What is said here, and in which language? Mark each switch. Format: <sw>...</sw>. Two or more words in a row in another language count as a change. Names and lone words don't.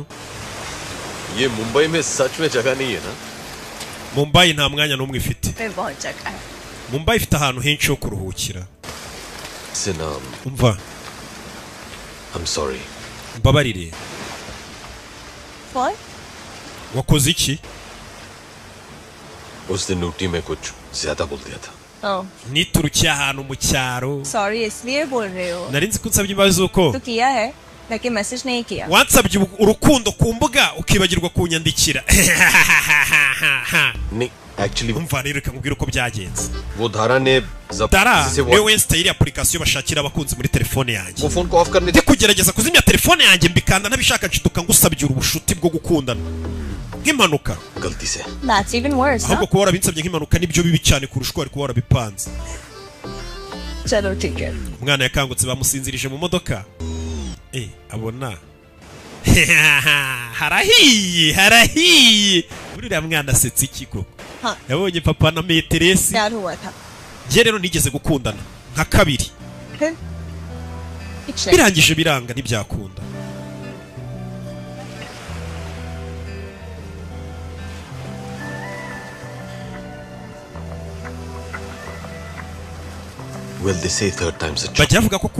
<hi>ये मुंबई में सच में जगह नहीं है ना</hi> <rw>Mumbai nta mwanya n'umwe ifite</rw> <hi>मैं बहुत जगह है</hi> <rw>Mumbai ifite ahantu henshi ho kuruhukira Sinam umva</rw> <en>I'm sorry</en> <rw>mbabarire</rw> <en>for</en> <rw>wakoze iki</rw> <hi>उस दिन ऊटी में कुछ ज्यादा बोल दिया था</hi> <rw>niturukiye ahantu mu cyaro</rw> <hi>सॉरी इसलिए बोल रहे हो</hi> <rw>nari nzi ko nsabye imbabazi uko</rw> <hi>तो किया है लेकिन मैसेज नहीं किया</hi> <rw>wansabye urukundo ku mbuga ukibagirwa kunyandikira</rw> <hi>नहीं एक्चुअली</hi> <rw>umva rero reka nkubwire uko byagenze</rw> <hi>वो धारा ने</hi> <rw>Dara niwe wensita iri application bashakira abakunzi muri telefone yanjye</rw> <hi>वो फोन को ऑफ करने</hi> <rw>ndi kugerageza kuzimya telefone yanjye mbikanda nabishaka nshiduka ngusabye ubushuti bwo gukundana nk'impanuka</rw> <hi>गलती से</hi> <en>that's even worse</en> <rw>ahubwo kuba warabinsabye nk'impanuka nibyo bibi cyane kurusha uko wari kuba warabipanze</rw> <hi>चलो ठीक है</hi> <rw>umwana yakangutse bamusinzirije mu modoka abona harahiye uriya mwana asetsa ikigo yabonye papa na meteresi njye rero nigeze gukundana nka kabiri birangije biranga ntibyakunda bajya bavuga ko ku</rw>